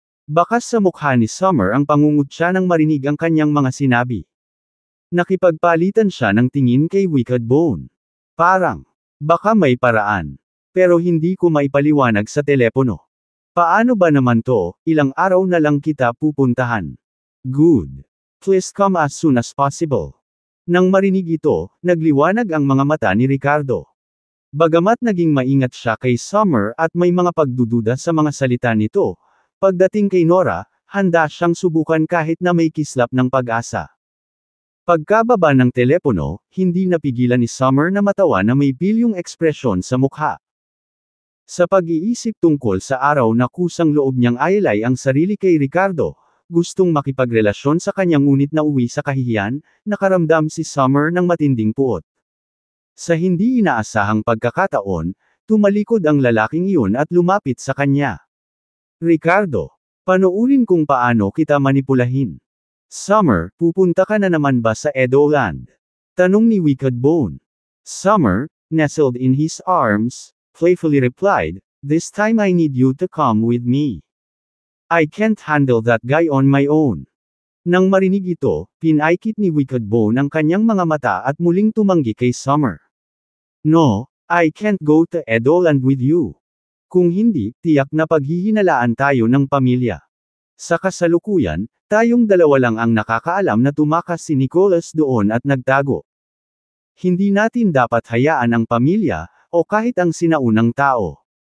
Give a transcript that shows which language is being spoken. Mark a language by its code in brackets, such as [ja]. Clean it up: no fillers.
[tl] Bakas sa mukha ni Summer ang pangungutya nang marinig ang kanyang mga sinabi. Nakipagpalitan siya ng tingin kay Wicked Bone. Parang, baka may paraan. Pero hindi ko maipaliwanag sa telepono. Paano ba naman to, ilang araw na lang kita pupuntahan. Good. [en] Please come as soon as possible. [tl] Nang marinig ito, nagliwanag ang mga mata ni Ricardo. Bagamat naging maingat siya kay Summer at may mga pagdududa sa mga salita nito, pagdating kay Nora, handa siyang subukan kahit na may kislap ng pag-asa. Pagkababa ng telepono, hindi napigilan ni Summer na matawa na may pilyong ekspresyon sa mukha. Sa pag-iisip tungkol sa araw na kusang loob niyang ayalay ang sarili kay Ricardo, gustong makipagrelasyon sa kanya ngunit nauwi sa kahihiyan, nakaramdam si Summer ng matinding puot. Sa hindi inaasahang pagkakataon, tumalikod ang lalaking iyon at lumapit sa kanya. Ricardo, panoorin kung paano kita manipulahin. Summer, pupunta ka na naman ba sa Edoland? Tanong ni Wicked Bone. [en] Summer, nestled in his arms, playfully replied, "This time I need you to come with me. I can't handle that guy on my own." [tl] Nang marinig ito, pinaikit ni Wicked Bone ang kanyang mga mata at muling tumanggi kay Summer. [en] "No, I can't go to Edoland with you. [tl] Kung hindi, tiyak na paghihinalaan tayo ng pamilya." Sa kasalukuyan, tayong dalawa lang ang nakakaalam na tumakas si Nicholas doon at nagtago. Hindi natin dapat hayaan ang pamilya, o kahit ang sinaunang tao.